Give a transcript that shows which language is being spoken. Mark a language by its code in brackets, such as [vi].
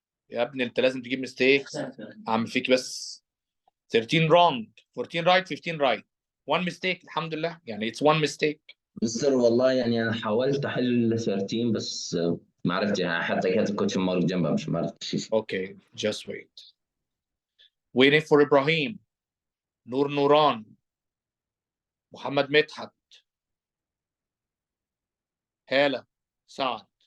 [ar] يا ابني انت لازم تجيب mistakes. اعمل فيك بس. [en] 13 wrong, 14 right, 15 right. One mistake [ar] الحمد لله. يعني [en] it's one mistake. [ar] مستر والله يعني انا حاولت احل 13 بس ما عرفت يعني حتى كاتب كوتشن مارك جنبها مش ما عرفت. [en] Okay, just wait. Waiting for Ibrahim, Nur Nuran, Muhammad Medhat, Hala, Saad.